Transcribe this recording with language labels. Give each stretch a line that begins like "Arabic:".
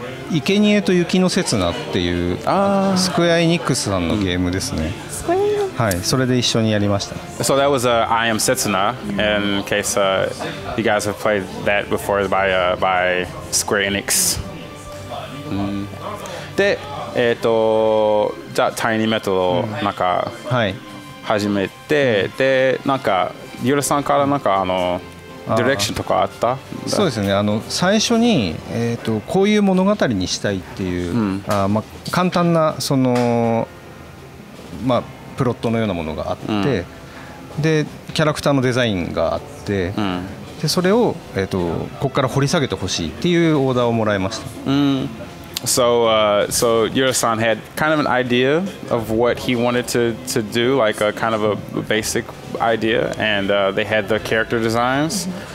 Japanese: 生贄と雪の刹那っていうスクエア・エニックスさんのゲームですね。はい、それで一緒にやりました。
English: So that was I Am Setsuna, in case you guys have played that before by Square Enix.
Japanese: で、じゃあタイニーメタルをなんか始めて、でなんかゆらさんからなんかディレクションとかあった？そうですね。最初にこういう物語にしたいっていう、簡単なそのプロットのようなものがあって、でキャラクターのデザインがあって、でそれをここから掘り下げてほしいっていうオーダーをもらいました。
English: So Yura-san had kind of an idea of what he wanted to do, like a kind of a basic idea, and they had the character designs.